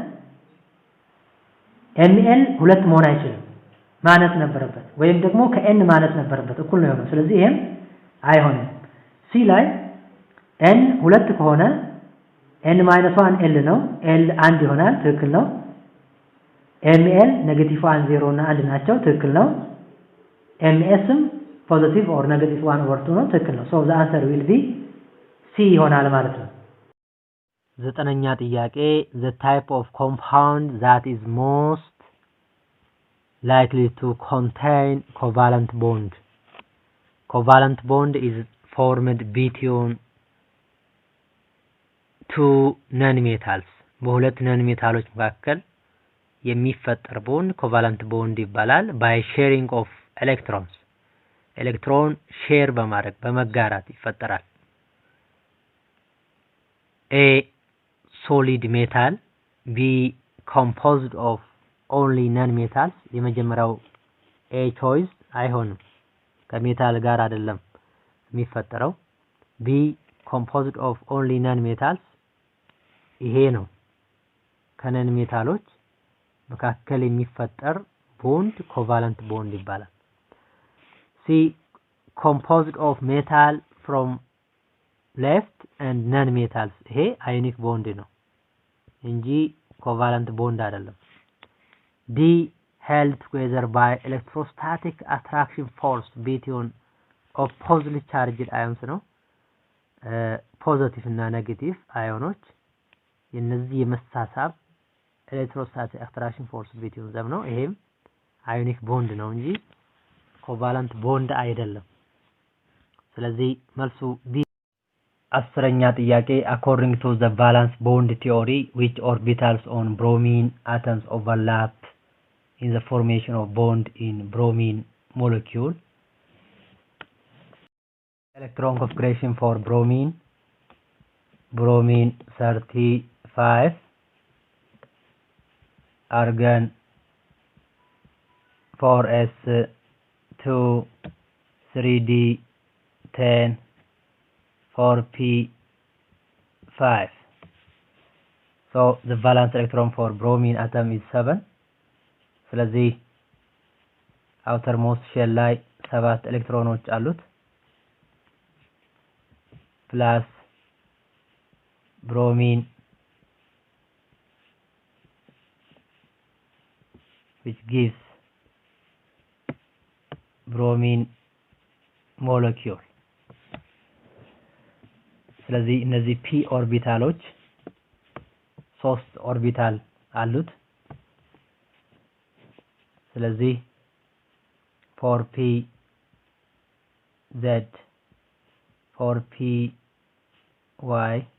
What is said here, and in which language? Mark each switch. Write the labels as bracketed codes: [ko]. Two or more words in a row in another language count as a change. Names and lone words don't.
[am] ml 2 መሆን አይችልም ማነስ ነበረበት ወይም ደግሞ ከn ማነስ ነበረበት እኩል ነው የሆነው ስለዚህ ይሄም አይሆንም c ላይ n 2 ከሆነ n - 1 l ነው l 1 ይሆናል ትክክል ነው ml -1 0 እና 1 ናቸው ትክክል ነው ms [en] positive or negative [am] 1/2 ነው ትክክል ነው [en] so the answer will be c [am] ይሆናል ማለት ነው ዘጠነኛ ጥያቄ [en] the type of compound that is most likely to contain covalent bond is formed between two non-metals በሁለት non-metals [am] መካከል የሚፈጠር ቦንድ [en] covalent bond [am] ይባላል [en] by sharing of electrons electron share [am] በማድረግ በመጋራት ይፈጠራል [en] a solid metal b composed of only non-metals የመጀመሪያው a choice [am] አይሆንም ከሜታል ጋር አይደለም የሚፈጠረው [en] b composed of only non-metals [am] ይሄ ነው ከነን ሜታሎች መካከል የሚፈጠር ቦንድ [en] covalent bond [am] ይባላል [en] C composed of metal from left and non-metals ይሄ ionic bond [am] ነው እንጂ [en] covalent bond [am] አይደለም [en] D held together by electrostatic attraction force between oppositely charged ions [am] ነው ፖዚቲቭ እና ኔጌቲቭ አዮኖች የነዚህ የመሳሳብ [en] electrostatic attraction force between them [am] ነው ይሄም [en] ionic bond [am] ነው እንጂ [en] covalent bond [am] አይደለም ስለዚህ መልሱ ቢ አስረኛ ጥያቄ [en] according to the valence bond theory which orbitals on bromine atoms overlap in the formation of bond in bromine molecule electron configuration for bromine 35 argon 4s2 3d 10 4p5 so the valence electron for bromine atom is 7 ስለዚህ outermost shell ላይ 7 [am] ኤሌክትሮኖች አሉት [en] plus bromine which gives bromine molecule [am] ስለዚህ እነዚህ [en] p ኦርቢታሎች 3 ኦርቢታል አሉት [am] ስለዚህ 4p z 4p y